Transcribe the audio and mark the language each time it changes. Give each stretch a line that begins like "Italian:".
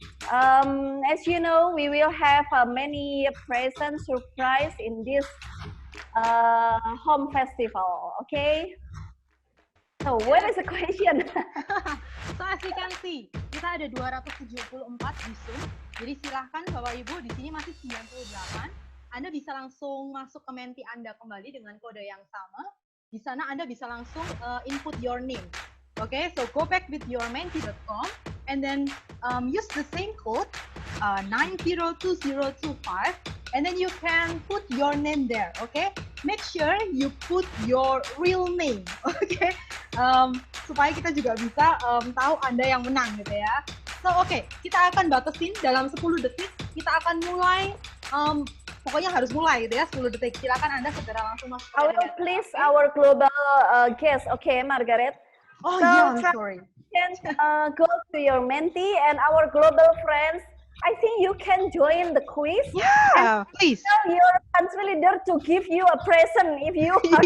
English: As you know, we will have many present surprise in this home festival, okay? So what is the question? So as you can see,
Indonesian: kita ada 274 di Zoom. Jadi silahkan Bapak Ibu, di sini masih 98. Anda bisa langsung masuk ke Menti Anda kembali dengan kode yang sama. Di sana Anda bisa langsung
English: input your name. Okay, so go back with your menti.com and then use the same code 902025 and then you can put your name there. Okay, make sure you put your real name.
Indonesian: Okay, supaya kita juga bisa tahu Anda yang menang gitu ya. So okay, kita akan batasin dalam 10 detik. Kita akan mulai. Pokoknya harus mulai gitu ya, 10 detik. Silakan Anda segera langsung masuk.
English: I will please our global guest. Okay, Margaret. Oh so, yeah, I'm sorry. Can go to your Menti and our global friends. I think you can join the quiz. Yeah, please. Tell your country leader to give you a present if you are